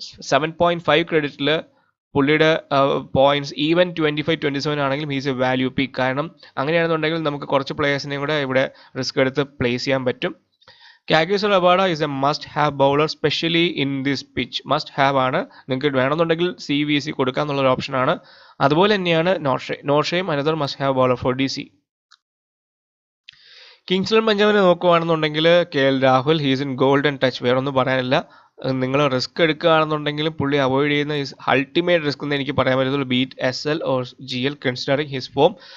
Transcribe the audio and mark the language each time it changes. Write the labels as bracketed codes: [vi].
[ml] 7.5 ക്രെഡിറ്റിൽ പുള്ളിയുടെ points even 25-27 ആണെങ്കിലും [en] He's a value pick. [ml] കാരണം അങ്ങനെയാണെന്നുണ്ടെങ്കിൽ നമുക്ക് കുറച്ച് പ്ലേയേഴ്സിനെയും കൂടെ ഇവിടെ റിസ്ക് എടുത്ത് പ്ലേസ് ചെയ്യാൻ പറ്റും. [en] Kagiso Rabada is a must-have bowler, especially in this pitch. [ml] Must-have ആണ്. നിങ്ങൾക്ക് വേണമെന്നുണ്ടെങ്കിൽ CVC കൊടുക്കാന്നുള്ളൊരു ഓപ്ഷനാണ്. അതുപോലെ തന്നെയാണ് നോർഷയും [en] Another must have bowler for DC. [ml] Kings Eleven പഞ്ചാബിനെ നോക്കുകയാണെന്നുണ്ടെങ്കിൽ KL Rahul, [en] he's in golden touch, [ml] വേറൊന്നും പറയാനില്ല. നിങ്ങൾ റിസ്ക് എടുക്കുകയാണെന്നുണ്ടെങ്കിലും പുള്ളി അവോയ്ഡ് ചെയ്യുന്ന അൾട്ടിമേറ്റ് റിസ്ക് എന്ന് എനിക്ക് പറയാൻ പറ്റത്തുള്ളൂ, [en] Beat SL or GL considering his form.